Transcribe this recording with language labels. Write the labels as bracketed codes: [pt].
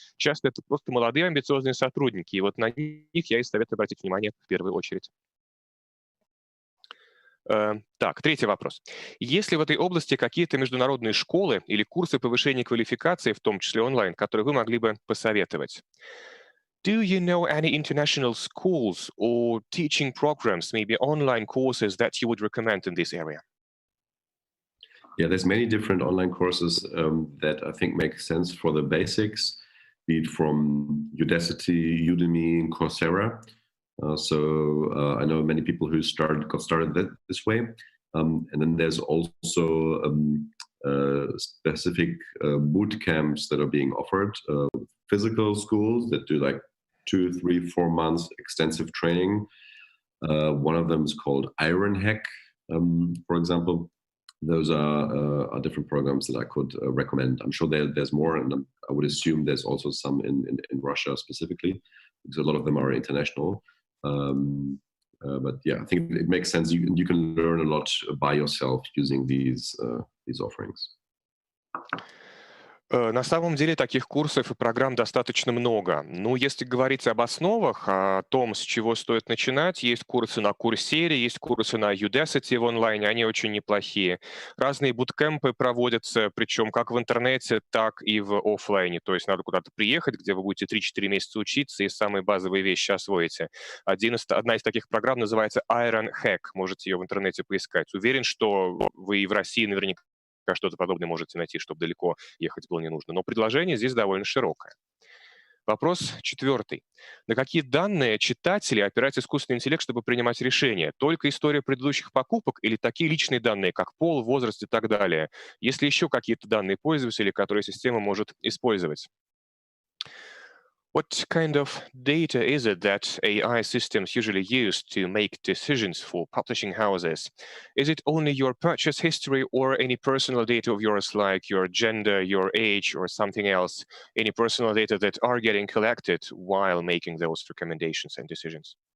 [ru] Часто это просто молодые амбициозные сотрудники. И вот на них я и советую обратить внимание в первую очередь. Так, третий вопрос. Есть ли в этой области какие-то международные школы или курсы повышения квалификации, в том числе онлайн, которые вы могли бы посоветовать? [en] Do you know any international schools or teaching programs, maybe online courses that you would recommend in this area? Yeah, there's many different online courses that I think make sense for the basics, be it from Udacity, Udemy, and Coursera. So I know many people who got started this way. And then there's also specific boot camps that are being offered, physical schools that do like 2, 3, 4 months extensive training. One of them is called Iron Hack, for example. Those are different programs that I could recommend. I'm sure there's more, and I would assume there's also some in Russia specifically, because a lot of them are international. But yeah, I think it makes sense. You can learn a lot by yourself using these offerings. [ru] На самом деле таких курсов и программ достаточно много. Ну, если говорить об основах, о том, с чего стоит начинать, есть курсы на Coursera, есть курсы на Udacity в онлайне, они очень неплохие. Разные буткемпы проводятся, причем как в интернете, так и в офлайне. То есть надо куда-то приехать, где вы будете 3-4 месяца учиться и самые базовые вещи освоите. Одна из таких программ называется Iron Hack. Можете ее в интернете поискать. Уверен, что вы и в России наверняка что-то подобное можете найти, чтобы далеко ехать было не нужно. Но предложение здесь довольно широкое. Вопрос 4. На какие данные читатели опирается искусственный интеллект, чтобы принимать решения? Только история предыдущих покупок или такие личные данные, как пол, возраст и так далее? Есть ли еще какие-то данные пользователей, которые система может использовать? [en] What kind of data is it that AI systems usually use to make decisions for publishing houses? Is it only your purchase history or any personal data of yours, like your gender, your age, or something else? Any personal data that are getting collected while making those recommendations and decisions?